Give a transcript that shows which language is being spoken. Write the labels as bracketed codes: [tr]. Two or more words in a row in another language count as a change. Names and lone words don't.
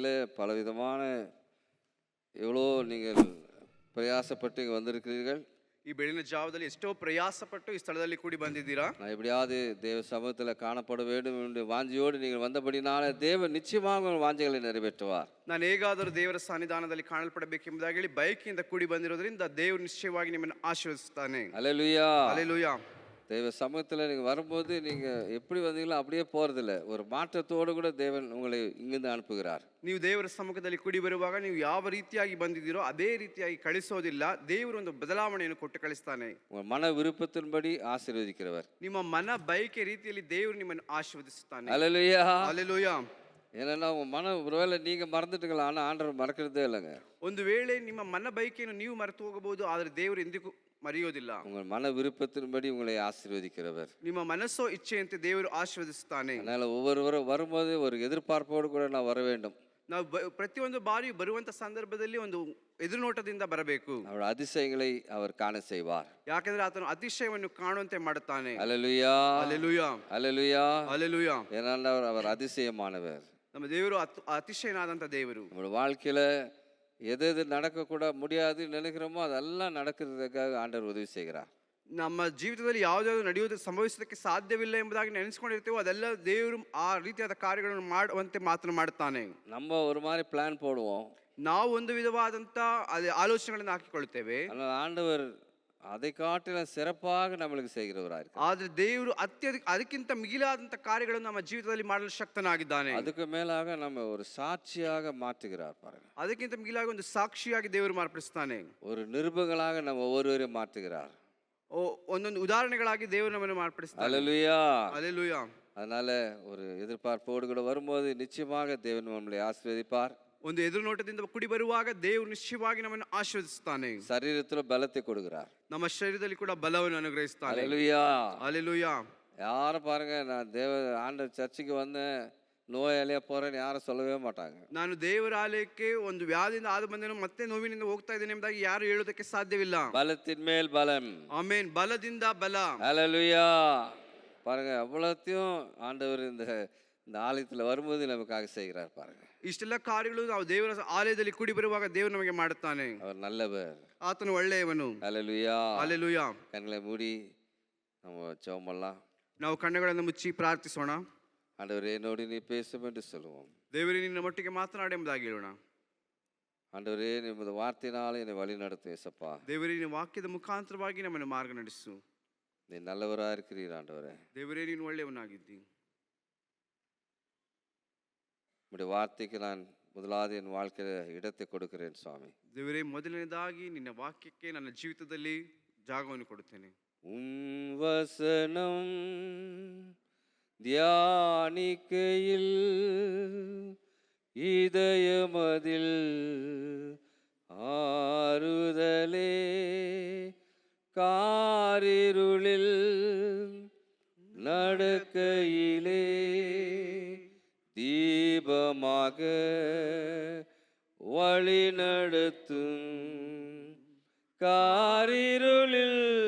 [ta] பலவிதமான எவ்வளோ நீங்கள் பிரயாசப்பட்டு இங்கே வந்திருக்கிறீர்கள். [kn] ಈ ಬೆಳಗಿನ ಜಾವದಲ್ಲಿ ಎಷ್ಟೋ ಪ್ರಯಾಸಪಟ್ಟು ಈ ಸ್ಥಳದಲ್ಲಿ ಕೂಡಿ ಬಂದಿದ್ದೀರಾ. [ta] நான் எப்படியாவது தேவ சமூகத்தில் காணப்பட வேண்டும் என்று வாஞ்சியோடு நீங்கள் வந்தபடினால தேவன் நிச்சயமாக உங்கள் வாஞ்சைகளை நிறைவேற்றுவார். [kn] ನಾನು ಹೇಗಾದರೂ ದೇವರ ಸನ್ನಿಧಾನದಲ್ಲಿ ಕಾಣಲ್ಪಡಬೇಕೆಂಬುದಾಗಿ ಹೇಳಿ ಬಯಕೆಯಿಂದ ಕೂಡಿ ಬಂದಿರೋದ್ರಿಂದ ದೇವರು ನಿಶ್ಚಯವಾಗಿ ನಿಮ್ಮನ್ನು ಆಶೀರ್ವದಿಸುತ್ತಾನೆ. [ta] அல்லேலூயா. [kn] ಹಲ್ಲೆಲೂಯಾ. [ta] தேவ சமூகத்தில் நீங்கள் வரும்போது நீங்கள் எப்படி வந்தீங்களோ அப்படியே போகிறதில்ல, ஒரு மாற்றத்தோடு கூட தேவன் உங்களை இங்கிருந்து அனுப்புகிறார். [kn] ನೀವು ದೇವರ ಸಮ್ಮುಖದಲ್ಲಿ ಕೂಡಿ ಬರುವಾಗ ನೀವು ಯಾವ ರೀತಿಯಾಗಿ ಬಂದಿದ್ದೀರೋ ಅದೇ ರೀತಿಯಾಗಿ ಕಳಿಸೋದಿಲ್ಲ. ದೇವರು ಒಂದು ಬದಲಾವಣೆಯನ್ನು ಕೊಟ್ಟು ಕಳಿಸ್ತಾನೆ. [ta] உங்கள் மன விருப்பத்தின்படி ஆசீர்வதிக்கிறவர். [kn] ನಿಮ್ಮ ಮನ ಬಯಕೆ ರೀತಿಯಲ್ಲಿ ದೇವರು ನಿಮ್ಮನ್ನು ಆಶೀರ್ವದಿಸುತ್ತಾನೆ. [ta] அல்லேலூயா. [kn] ಹಲ್ಲೆಲೂಯಾ. [ta] ஏன்னா உங்கள் மன ஒருவேளை நீங்கள் மறந்துட்டுங்களா, ஆனால் ஆண்டவர் மறக்கிறதே இல்லைங்க. [kn] ಒಂದು ವೇಳೆ ನಿಮ್ಮ ಮನ ಬಯಕೆಯನ್ನು ನೀವು ಮರೆತು ಹೋಗಬಹುದು, ಆದರೆ ದೇವರು ಎಂದಿಗೂ ಮರೆಯೋದಿಲ್ಲ. [ta] உங்கள் மன விருப்பத்தின்படி உங்களை ஆசீர்வதிக்கிறவர். [kn] ನಿಮ್ಮ ಮನಸ್ಸೋ ಇಚ್ಛೆಯಂತೆ ದೇವರು ಆಶೀರ್ವದಿಸುತ್ತಾನೆ. [ta] அதனால் ஒவ்வொருவரும் வரும்போது ஒரு எதிர்பார்ப்போடு கூட நான் வர வேண்டும். [kn] ನಾವು ಪ್ರತಿಯೊಂದು ಬಾರಿ ಬರುವಂತ ಸಂದರ್ಭದಲ್ಲಿ ಒಂದು ಎದುರುನೋಟದಿಂದ ಬರಬೇಕು. [ta] அவர் அதிசயங்களை அவர் காண செய்வார். [kn] ಯಾಕಂದ್ರೆ ಆತನು ಅತಿಶಯವನ್ನು ಕಾಣುವಂತೆ ಮಾಡುತ್ತಾನೆ. [ta] அல்லேலூயா. [kn] ಹಲ್ಲೆಲೂಯಾ. [ta] அல்லேலூயா. [kn] ಹಲ್ಲೆಲೂಯಾ. [ta] ஏனென்றால் அவர் அதிசயமானவர். [kn] ನಮ್ಮ ದೇವರು ಅತಿಶಯನಾದಂತ ದೇವರು. [ta] நம்மளோட வாழ்க்கையில் எது எது நடக்கக்கூட முடியாது நினைக்கிறோமோ அதெல்லாம் நடக்கிறதுக்காக ஆண்டவர் உதவி செய்கிறார். [kn] ನಮ್ಮ ಜೀವಿತದಲ್ಲಿ ಯಾವುದಾದ್ರು ನಡೆಯೋದು ಸಂಭವಿಸೋದಕ್ಕೆ ಸಾಧ್ಯವಿಲ್ಲ ಎಂಬುದಾಗಿ ನೆನೆಸ್ಕೊಂಡಿರ್ತೇವೋ ಅದೆಲ್ಲ ದೇವರು ಆ ರೀತಿಯಾದ ಕಾರ್ಯಗಳನ್ನು ಮಾಡುವಂತೆ ಮಾತ್ರ ಮಾಡುತ್ತಾನೆ. [ta] நம்ம ஒரு மாதிரி பிளான் போடுவோம், [kn] ನಾವು ಒಂದು ವಿಧವಾದಂತ ಆಲೋಚನೆಗಳನ್ನು ಹಾಕಿಕೊಳ್ಳುತ್ತೇವೆ. [ta] ஆனால் ஆண்டவர் அதை காட்டிலும் சிறப்பாக நம்மளுக்கு செய்கிறவராக இருக்கார். [kn] ಆದ್ರೆ ದೇವರು ಅದಕ್ಕಿಂತ ಮಿಗಿಲಾದಂತ ಕಾರ್ಯಗಳನ್ನು ನಮ್ಮ ಜೀವಿತದಲ್ಲಿ ಮಾಡಲು ಶಕ್ತನಾಗಿದ್ದಾನೆ. [ta] அதுக்கு மேலாக நம்ம ஒரு சாட்சியாக மாற்றுகிறார் பாருங்க. [kn] ಅದಕ್ಕಿಂತ ಮಿಗಿಲಾಗಿ ಒಂದು ಸಾಕ್ಷಿಯಾಗಿ ದೇವರು ಮಾರ್ಪಡಿಸ್ತಾನೆ. [ta] ஒரு நிருபங்களாக நம்ம ஒவ்வொருவரையும் மாற்றுகிறார். [kn] ಒಂದೊಂದು ಉದಾಹರಣೆಗಳಾಗಿ ದೇವರು ನಮ್ಮನ್ನು ಮಾರ್ಪಡಿಸ್ತಾನೆ. [ta] அல்லேலூயா. [kn] ಹಲ್ಲೆಲೂಯಾ. [ta] அதனால ஒரு எதிர்பார்ப்போடு கூட வரும்போது நிச்சயமாக தேவன் நம்மளை ஆசீர்வதிப்பார். [kn] ಒಂದು ಎದುರು ನೋಟದಿಂದ ಕೂಡಿ ಬರುವಾಗ ದೇವರು ನಿಶ್ಚಯವಾಗಿ ನಮ್ಮನ್ನು ಆಶೀರ್ವದಿಸುತ್ತಾನೆ. [ta] சரீரத்தில் பலத்தை கொடுக்கிறார். [kn] ನಮ್ಮ ಶರೀರದಲ್ಲಿ ಕೂಡ ಬಲವನ್ನು ಅನುಗ್ರಹಿಸುತ್ತಾನೆ. [ta] அல்லேலூயா. [kn] ಹಲ್ಲೆಲೂಯಾ. [ta] யாரும் பாருங்க, நான் ஆண்டவர் சர்ச்சுக்கு வந்தேன் நோயாளியா போறேன்னு யாரும் சொல்லவே மாட்டாங்க. [kn] ನಾನು ದೇವರ ಆಲಯಕ್ಕೆ ಒಂದು ವ್ಯಾಧಿಯಿಂದ ಆದ ಬಂದೇನು ಮತ್ತೆ ನೋವಿನಿಂದ ಹೋಗ್ತಾ ಇದ್ದೇನೆ ಎಂಬುದಾಗಿ ಯಾರು ಹೇಳೋದಕ್ಕೆ ಸಾಧ್ಯವಿಲ್ಲ. [ta] பலத்தின் மேல் பலம். [kn] ಆಮೆನ್. ಬಲದಿಂದ ಬಲ. [ta] அல்லேலூயா. பாருங்க, அவ்வளோத்தையும் ஆண்டவர் இந்த ஆலயத்தில் வரும்போது நமக்காக செய்கிறார் பாருங்க. [kn] ಇಷ್ಟೆಲ್ಲ ಕಾರ್ಯಗಳು ನಾವು ದೇವರ ಆಲಯದಲ್ಲಿ ಕೂಡಿ ಬರುವಾಗ ದೇವರು ನಮಗೆ ಮಾಡುತ್ತಾನೆ. [ta] அவர் நல்லவர். [kn] ಆತನು ಒಳ್ಳೆಯವನು. [ta] அல்லேலூயா. [kn] ಹಲ್ಲೆಲೂಯಾ. [ta] கண்களை மூடி நம்ம ஜெபம் பண்ணலாம். [kn] ನಾವು ಕಣ್ಣುಗಳನ್ನು ಮುಚ್ಚಿ ಪ್ರಾರ್ಥಿಸೋಣ. [ta] ஆண்டவரே, என்னோடு நீ பேசும் என்று சொல்லுவோம். [kn] ದೇವರೇ, ನಿನ್ನ ಮಟ್ಟಿಗೆ ಮಾತನಾಡಿ ಎಂಬುದಾಗಿ ಹೇಳೋಣ. [ta] ஆண்டவரே, [kn] ನಿಮ್ಮದು ವಾರ್ತೆನಾலே [ta] என்னை வழி நடத்து ஏசப்பா. [kn] ದೇವರೇ, ನಿನ್ನ ವಾಕ್ಯದ ಮುಖಾಂತರವಾಗಿ ನಮ್ಮನ್ನು ಮಾರ್ಗ ನಡೆಸು. [ta] நீ நல்லவராக இருக்கிறீர் ஆண்டவரೇ. [kn] ದೇವರೇ, ನೀನು ಒಳ್ಳೆಯವನಾಗಿದ್ದಿ. [ta] உம்முடைய வார்த்தைக்கு நான் முதலாவது என் வாழ்க்கையில் இடத்தை கொடுக்கிறேன் சுவாமி. [kn] ದೇವರೇ, ಮೊದಲನೇದಾಗಿ ನಿನ್ನ ವಾಕ್ಯಕ್ಕೆ ನನ್ನ ಜೀವಿತದಲ್ಲಿ ಜಾಗವನ್ನು ಕೊಡುತ್ತೇನೆ. [ta] உம் வசனம் தியானிக்கையில் இதயமதில் ஆறுதலே, காரிருளில் நடக்கையிலே தீபமாக வழி நடத்தும், காரிருளில்